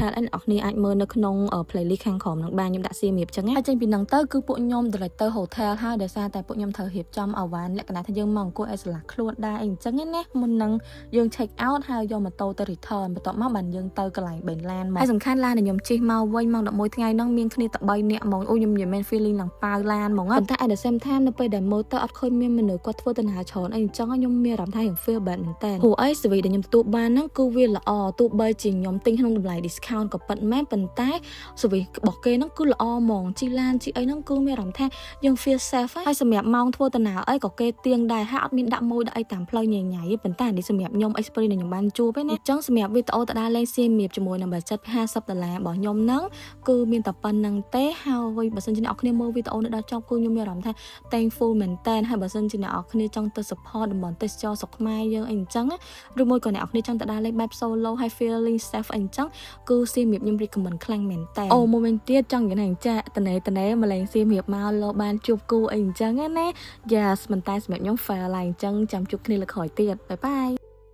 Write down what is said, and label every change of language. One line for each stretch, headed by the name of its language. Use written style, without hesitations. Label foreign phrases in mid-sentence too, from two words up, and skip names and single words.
Khmer: អស់គ្នាអាចមើលនៅក្នុង playlist ខាងក្រោមនឹងបានខ្ញុំដាក់សៀមរាបចឹងណាហើយចេញពីនឹងទៅគឺពួកខ្ញុំ
English: director hotel
Khmer: ហើយដោយសារតែពួកខ្ញុំត្រូវរៀបចំអវ៉ាន់លក្ខណៈថាយើងមកអង្គុយឲ្យស្លាស់ខ្លួនដែរអីចឹងណាមុននឹងយើង
English: check out
Khmer: ហើយយកម៉ូតូទៅ return បន្ទាប់មកបានយើងទៅកន្លែងបេនឡានមកហើយសំខាន់ឡានដែលខ្ញុំជិះមកវិញម៉ោង11 ថ្ងៃហ្នឹងមានគ្នាតែ3នាក់ហ្មងអូខ្ញុំនិយាយមែន feeling ឡើងប៉ាវឡានហ្មងប៉ុន្តែ
English: at the same time
Khmer: នៅពេលដែលមើលទៅអត់ឃើញមានមនុស្សគាត់ធ្វើដំណើរច្រើនអីអញ្ចឹងខ្ញុំមានអារម្មណ៍ថាខ្ញុំ
English: feel bad
Khmer: មែនតើព្រោះអី service ដែលខ្ញុំទទួលបានហ្នឹងគឺវា ល្អទោះបីជាខ្ញុំទិញក្នុងតម្លៃ discount ក៏ពិតមែនប៉ុន្តែ service របស់គេហ្នឹងគឺល្អហ្មងជីឡានជីអីហ្នឹងគឺមានអារម្មណ៍ថាយើង
English: feel safe
Khmer: ហើយសម្រាប់ម៉ោងធ្វើដំណើរអីក៏គេ ទៀងដែរហើយអត់មានដាក់ម៉ូយដាក់អីតាមផ្លូវញ៉ៃញ៉ៃប៉ុន្តែនេះសម្រាប់ខ្ញុំ experience ដែលខ្ញុំបានជួបឯណាអញ្ចឹងសម្រាប់វីដេអូតដាលេងសៀ មរាបជាមួយនឹង budget $50 របស់ខ្ញុំហ្នឹងគឺមានតែប៉ុណ្្នឹងទេហើយបើសិនជាអ្នកនរគ្នាមើលវីដេអូនេះដល់ចប់គឺខ្ញុំមានអារម្មណ៍ថា thankful មែនតើហើយបើសិនជាអ្នកនរគ្នាចង់ទៅ support តំបន់ទេសចរស្រុកខ្មែរយើងអីអញ្ចឹងឬមួយក៏អ្នកនរគ្នាចង់ទៅដើរលេងបែប solo ហើយ
English: feeling safe
Khmer: អីអញ្ចឹងគឺសៀមរាបខ្ញុំ recommend ខ្លាំងមែនតើអូមួយវិញទៀតចង់និយាយថាចាតនេមកលេងសៀមរាបមកលោបានជួបគូអីអញ្ចឹងណា yes មិនតែសម្រាប់ខ្ញុំ fair ឡើយអញ្ចឹងចាំជួបគ្នាលើក្រោយទៀតបាយបាយ